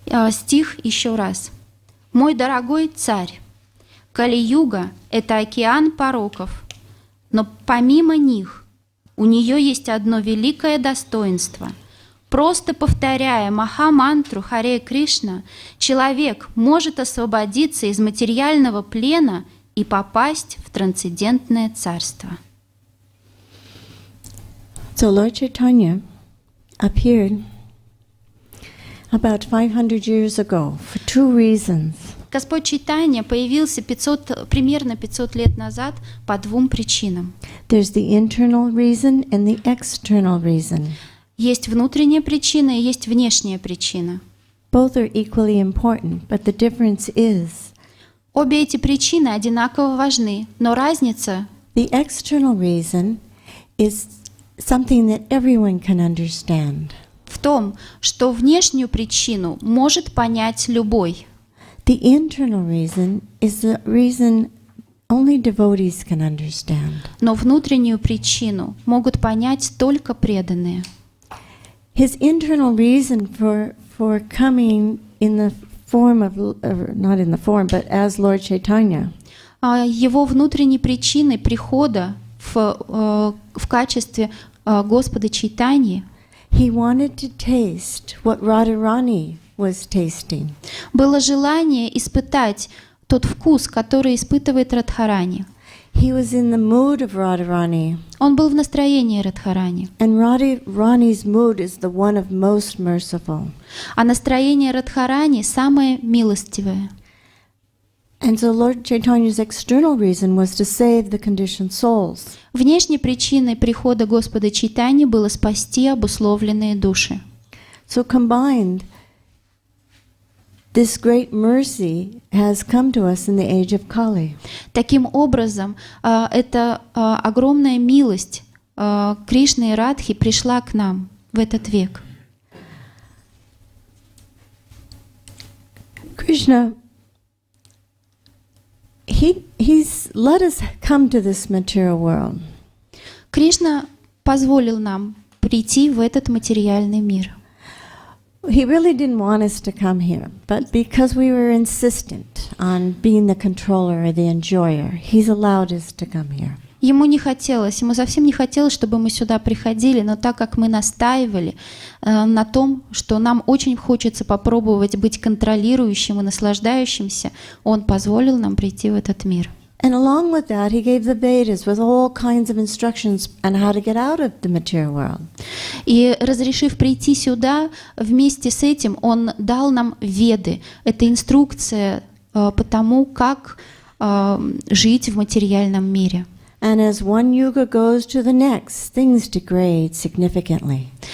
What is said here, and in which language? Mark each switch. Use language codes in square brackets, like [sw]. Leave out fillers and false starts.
[ru] Стих еще раз. Мой дорогой царь, Кали-юга — это океан пороков, но помимо них у нее есть одно великое достоинство. Просто повторяя Махамантру Харе Кришна, человек может освободиться из материального плена и попасть в трансцендентное царство. [en] So Lord Chaitanya appeared about 500 years ago for two reasons. [ru] Господь Чайтанья появился примерно 500 лет назад по двум причинам. [en] There's the internal reason and the external reason. [ru] Есть внутренняя причина и есть внешняя причина. [en] Both are equally important, but the difference is [ru] Обе эти причины одинаково важны, но разница [en] the external reason is something that everyone can understand. [ru] в том, что внешнюю причину может понять любой. [en] The internal reason is the reason only devotees can understand. [ru] Но внутреннюю причину могут понять только преданные. [en] His internal reason for coming in the form of, not in the form, but as Lord Chaitanya, [ru] Его внутренней причиной прихода в качестве Господа Чайтаньи [en] he wanted to taste what Radharani was tasting. [ru] было желание испытать тот вкус, который испытывает Радхарани. [en] He was in the mood of Radharani, [ru] Он был в настроении Радхарани. [en] and Radharani's mood is the one of most merciful. [ru] А настроение Радхарани самое милостивое. [en] And so Lord Chaitanya's external reason was to save the conditioned souls. [ru] Внешней причиной прихода Господа Чайтаньи было спасти обусловленные души. [en] So combined, this great mercy has come to us in the age of Kali. [ru] Таким образом, эта огромная милость Кришны и Радхи пришла к нам в этот век. [en] Krishna He's let us come to this material world. [ru] Кришна позволил нам прийти в этот материальный мир. [en] He really didn't want us to come here, but because we were insistent on being the controller or the enjoyer, he's allowed us to come here. [ru] Ему совсем не хотелось, чтобы мы сюда приходили, но так как мы настаивали на том, что нам очень хочется попробовать быть контролирующим и наслаждающимся, он позволил нам прийти в этот мир. [en] And along with that, he gave the Vedas with all kinds of instructions on how to get out of the material world. [ru] И разрешив прийти сюда, вместе с этим он дал нам Веды. Это инструкция по тому, как жить в материальном мире. [en] And as one yuga goes to the next, things degrade significantly.